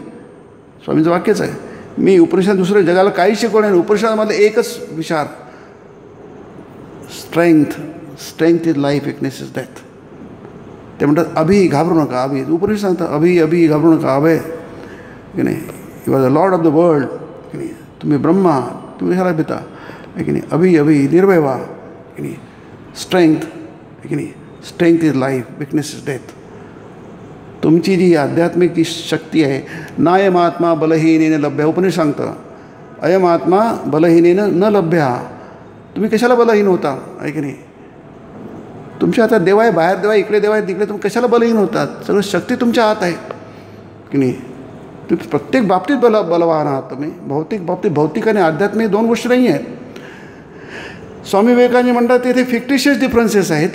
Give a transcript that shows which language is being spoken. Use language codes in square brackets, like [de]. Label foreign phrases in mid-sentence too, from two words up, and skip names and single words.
[mr] स्वामींचं वाक्यच आहे, मी उपनिषद दुसरं जगाला काहीच शिकवलं नाही. उपनिषदामध्ये एकच विचार, [en] strength is life, weakness is death. [mr] ते म्हणतात अभि घाबरू नका. अभि उपनिषद सांगतात अभि घाबरू नका. अभय की नाही, [en] you are the lord of the world [mr] की नाही, तुम्ही ब्रह्मा, तुम्ही ह्याला भिता की नाही. अभि निर्भय व्हा की नाही. [en] स्ट्रेंथ [mr] की नाही, [en] strength is life, weakness is death. [mr] तुमची जी आध्यात्मिक जी शक्ती आहे, [sa] नायम आत्मा बलहीनेन लभ्य, [mr] उपनिषद सांगतं [sa] अयम आत्मा बलहीनेन न लभ्या. [mr] तुम्ही कशाला बलहीन होता आहे की नाही. तुमच्या हातात देव आहे, बाहेर देव आहे, इकडे देव आहे, तिकडे तुम्ही कशाला बलहीन होतात. सगळं शक्ती तुमच्या हात आहे की नाही. तुम्ही प्रत्येक बाबतीत बलवान आहात तुम्ही. भौतिक बाबतीत, भौतिक आणि आध्यात्मिक दोन गोष्टी नाही आहेत. स्वामी विवेकानंद म्हणतात तिथे [en] fictitious differences [mr] आहे.